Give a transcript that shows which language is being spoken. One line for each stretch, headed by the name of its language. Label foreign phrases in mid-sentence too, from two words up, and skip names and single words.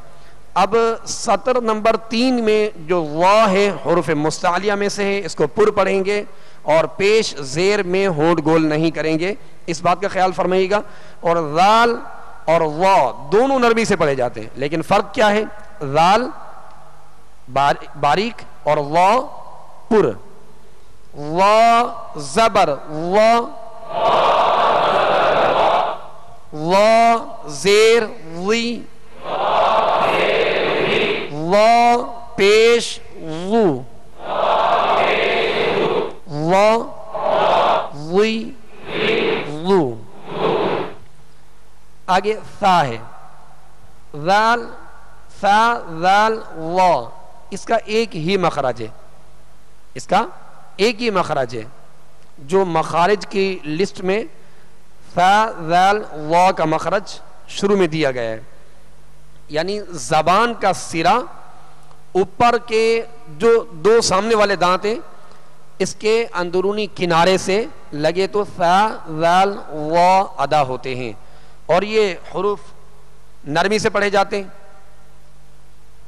Urdu: اب سطر نمبر 3 میں جو وا ہے حروف مستعلیہ میں سے ہے، اس کو پر پڑھیں گے اور پیش زیر میں ہونٹ گول نہیں کریں گے، اس بات کا خیال فرمائیے گا۔ اور ذال اور وا دونوں نرمی سے پڑھے جاتے ہیں، لیکن فرق کیا ہے؟ ذال باریک اور وا پر۔ وا زبر وا، وا زیر وی، وا پیش وو، وا وی وو۔ آگے ثا ہے، ذال ثا ذال وا، اس کا ایک ہی مخرج ہے، اس کا ایک ہی مخرج ہے۔ جو مخارج کی لسٹ میں ثا ذال وا کا مخرج شروع میں دیا گیا ہے، یعنی زبان کا سرا اوپر کے جو دو سامنے والے دانت ہیں اس کے اندرونی کنارے سے لگے تو ثا ذال وا ادا ہوتے ہیں، اور یہ حروف نرمی سے پڑھے جاتے ہیں۔